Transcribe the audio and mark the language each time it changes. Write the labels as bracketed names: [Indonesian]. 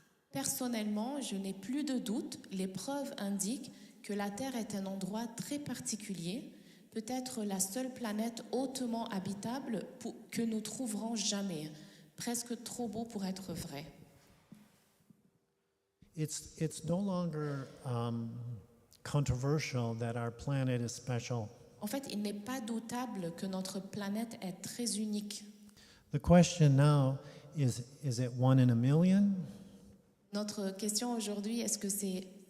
[French] Personnellement, je n'ai plus de doute, les preuves indiquent que la Terre est un endroit très particulier, peut-être la seule planète hautement habitable que nous trouverons jamais, presque trop beau pour être vrai. [English] It's no longer controversial that our planet is special. [French] En fait, il n'est pas doutable que notre planète est très unique. [English] The question now is it one in a million? [French] Notre question aujourd'hui, est-ce que c'est